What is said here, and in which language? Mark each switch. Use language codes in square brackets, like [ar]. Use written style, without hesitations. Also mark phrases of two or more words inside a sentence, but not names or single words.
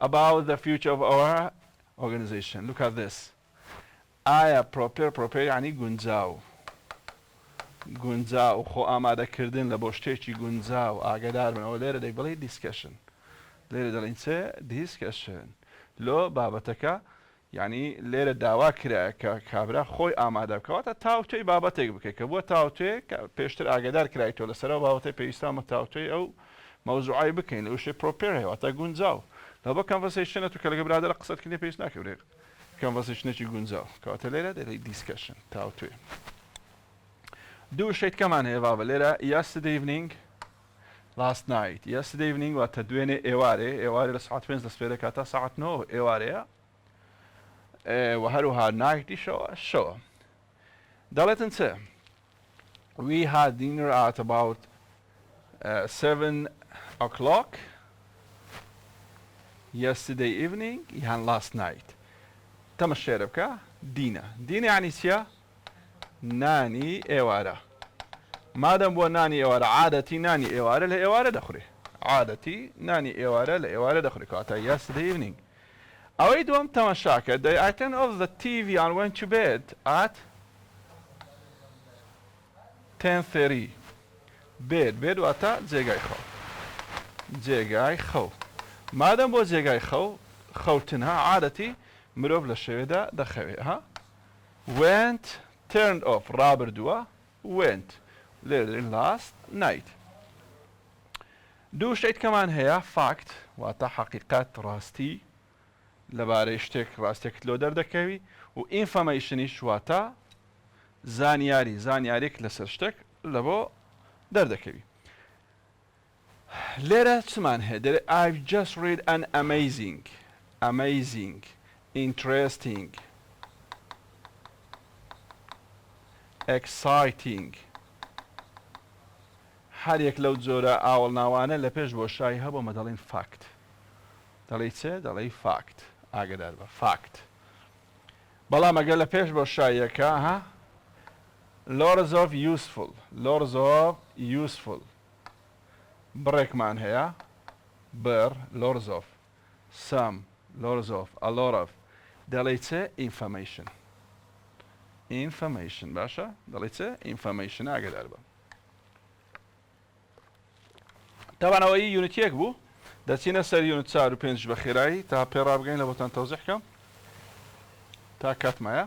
[en] about the future of our organization. Look at this. I prepare يعني گونجاو. [ckb] گونجاو خو آماده کردن لبو شتێکی گونجاو ئاگادار بن. ئەوە لێرە دەی بڵێ discussion. لێرە دەڵێن چێ discussion. لۆ بابەتەکە یعنی لێرە داوا کرایە کە کابرا خۆی ئامادە بکەواتە تاوتوێی بابەتێک بکەیت کە بووە تاوتوێ پێشتر ئاگادار کرایتەوە لەسەرەوە بابەتەی پێویستامە تاوتوێی ئەو مەوزوعی بکەین لەو شتێ پرۆپێر هەیە واتە گونجاو لەبە کانڤەرسیشنە تو کە لەگە برادەرە قسەتکردنی پێویست ناکەورێ کانڤەرسیشنێکی گونجاو کەواتە لێرە دەڵێ دیسکەشن تاوتوێ. دوو شتێک کەمان هەیە بابە لێرە [en] yesterday evening last night. yesterday evening [ckb] واتە دوێنێ ئێوارێ لە ساعت 5 دەست پێ دەکات تا ساعت 9 ئێوارەیە و هەروها نایتیشەوە شەوە. دەڵێتن چێ [en] we had dinner at about 7 o'clock yesterday evening یان last night. [ckb] تەمە شێرە بکە دینە. دینە یعنی چیە؟ نانی ئێوارە. مادەم بۆ نانی ئێوارە عادەتی نانی ئێوارە لە ئێوارە دەخورێ. عادەتی نانی ئێوارە لە ئێوارە دەخورێ کەواتە yesterday evening. ئەوەی دووەم تەماشاکە [en] I turned off the TV and went to bed at 10:30. [ckb] bed واتە جێگای خەو. جێگای خەو. مادەم بۆ جێگای خەوتنها عادەتی مرۆڤ لە شەوێدا دەخەوێ ها. [en] went turned off ڕابردووە went لێرە last night. [ckb] دوو شتێک کەمان هەیە fact واتە حەقیقەت ڕاستی لەبارەی شتێک ڕاستێکت لۆ دەردەکەوی و ئینفەرمەیشنیش واتە زانیاریک لەسەر شتێک لە بۆ دەردەکەوی. لێرە چمان هەیە [en] I've just read an amazing interesting exciting [ckb] هەر یەک لەو جۆرە ئاوەڵناوانە لە پێش بۆ شای هەبوومە دەڵێن fact. دەڵێ چێ دەڵێ fact ئاگادار بە fact. بەڵام ئەگەر لە پێش بۆ شایەکە ها [en] lots of useful [ckb] بڕێکمان هەیە بەر [en] lots of some lots of a lot of [ckb] دەڵێ چێ information باشە دەڵێ چێ information ئاگادار بە. طبعا ئەوەی یونیتێک بوو دەچینە سەر یونت 4 و 5 بە خێرایی تا پێڕابگەین لە بۆتان تەوزیح بکەم تا کاتمایە.